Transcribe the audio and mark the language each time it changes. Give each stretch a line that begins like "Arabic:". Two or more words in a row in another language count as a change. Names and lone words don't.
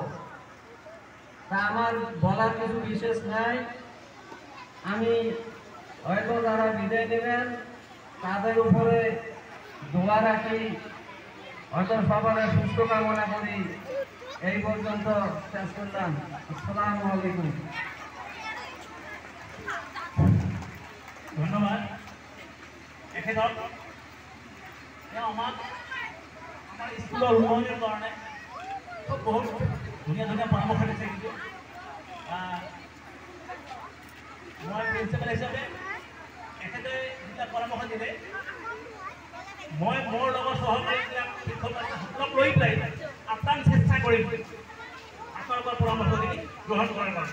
Bangla: তা আমার বলার কিছু বিশেষ নাই। আমি হয়তো যারা বিদায় নেবেন তাদের উপরে দোয়া রাখি, হয়তো সবার সুস্থ কামনা করি। এই পর্যন্ত শেষ করলাম।
Arabic: السلام عليكم.
Assamese: ধন্যবাদ তেখেতক। আমাৰ স্কুলৰ উন্নয়নৰ কাৰণে বহুত ধুনীয়া ধুনীয়া পৰামৰ্শ দিছে। কিন্তু মই প্ৰিন্সিপাল হিচাপে এখেতে যিবিলাক পৰামৰ্শ দিলে, মই মোৰ লগত সহকাৰীবিলাক শিক্ষক লৈ পেলাই আপ্ৰাণ চেষ্টা কৰিম আপোনালোকৰ পৰামৰ্শখিনি গ্ৰহণ কৰাৰ কাৰণে।